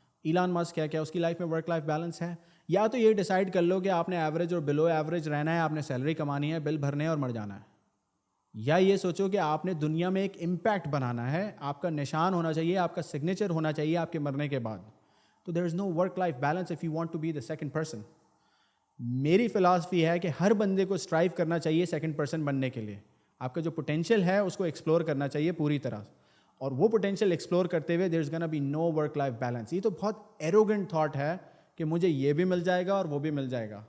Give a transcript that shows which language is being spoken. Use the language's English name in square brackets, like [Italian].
[Urdu] ایلان مسک کیا اس کی لائف میں ورک لائف بیلنس ہے؟ یا تو یہ ڈیسائیڈ کر لو کہ آپ نے ایوریج اور بلو ایوریج رہنا ہے, آپ نے سیلری کمانی ہے, بل بھرنے اور مر جانا ہے, یا یہ سوچو کہ آپ نے دنیا میں ایک امپیکٹ بنانا ہے, آپ کا نشان ہونا چاہیے, آپ کا سگنیچر ہونا چاہیے آپ کے مرنے کے بعد. [English] تو there is no work life balance if you want to be the second person. [Urdu] میری فلاسفی ہے کہ ہر بندے کو اسٹرائیو کرنا چاہیے سیکنڈ پرسن بننے کے لیے. آپ کا جو پوٹینشیل ہے اس کو ایکسپلور کرنا چاہیے پوری طرح, اور وہ پوٹینشیل ایکسپلور کرتے ہوئے [English] There is gonna be no work life balance. [Urdu] یہ تو بہت ایروگنٹ تھاٹ ہے کہ مجھے یہ بھی مل جائے گا اور وہ بھی مل جائے گا.